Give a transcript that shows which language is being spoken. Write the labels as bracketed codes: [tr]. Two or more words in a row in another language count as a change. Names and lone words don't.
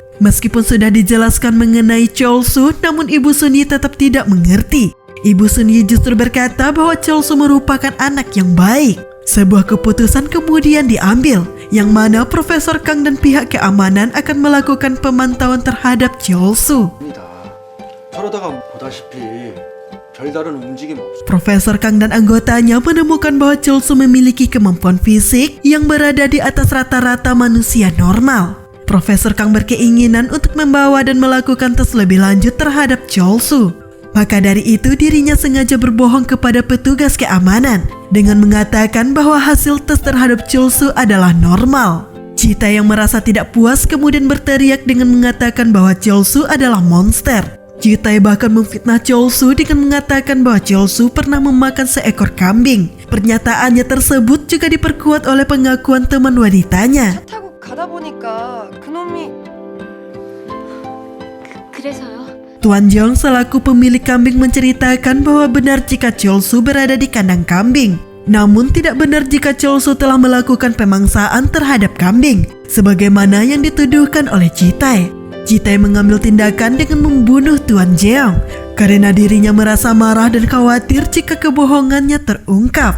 [id] Meskipun sudah dijelaskan mengenai Cholsu, namun Ibu Sun Yi tetap tidak mengerti. Ibu Sun Yi justru berkata bahwa Cholsu merupakan anak yang baik. Sebuah keputusan kemudian diambil, yang mana Profesor Kang dan pihak keamanan akan melakukan pemantauan terhadap Cholsu. [ko] 저러다가 보다시피 별다른 움직임 없어. [id] Profesor Kang dan anggotanya menemukan bahwa Cholsu memiliki kemampuan fisik yang berada di atas rata-rata manusia normal. Profesor Kang berkeinginan untuk membawa dan melakukan tes lebih lanjut terhadap Cholsu. Maka dari itu dirinya sengaja berbohong kepada petugas keamanan dengan mengatakan bahwa hasil tes terhadap Cholsu adalah normal. Jitae yang merasa tidak puas kemudian berteriak dengan mengatakan bahwa Cholsu adalah monster. Jitae bahkan memfitnah Cholsu dengan mengatakan bahwa Cholsu pernah memakan seekor kambing. Pernyataannya tersebut juga diperkuat oleh pengakuan teman wanitanya. [ko] 타고 가다 보니까 그놈이 그래서요? [id] Tuan Jong selaku pemilik kambing menceritakan bahwa benar jika Cholsu berada di kandang kambing. Namun tidak benar jika Cholsu telah melakukan pemangsaan terhadap kambing, sebagaimana yang dituduhkan oleh Jitae. Jitae mengambil tindakan dengan membunuh Tuan Jeong karena dirinya merasa marah dan khawatir jika kebohongannya terungkap.